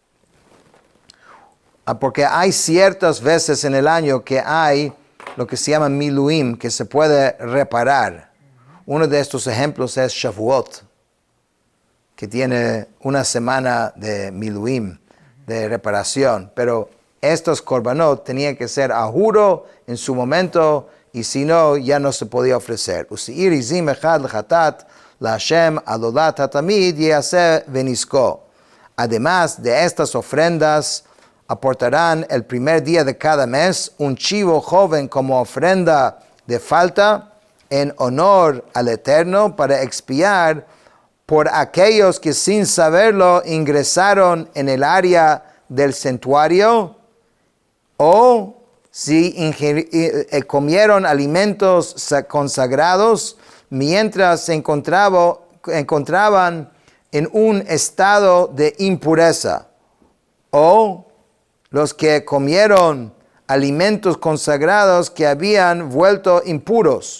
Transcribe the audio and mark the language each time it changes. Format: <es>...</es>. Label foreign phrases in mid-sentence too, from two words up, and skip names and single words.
<es>Porque hay ciertas veces en el año que hay lo que se llama Miluim, que se puede reparar. Uno de estos ejemplos es Shavuot, que tiene una semana de Miluim, de reparación. Pero estos korbanot tenían que ser a juro en su momento, y si no, ya no se podía ofrecer.</es> <he>ושעיר עזים אחד לחטאת להשם על עולת התמיד יעשה ונסכו.</he> <es>Además de estas ofrendas, aportarán el primer día de cada mes un chivo joven como ofrenda de falta en honor al Eterno para expiar por aquellos que sin saberlo ingresaron en el área del santuario o si comieron alimentos consagrados mientras se encontraban en un estado de impureza, o los que comieron alimentos consagrados que habían vuelto impuros.</es>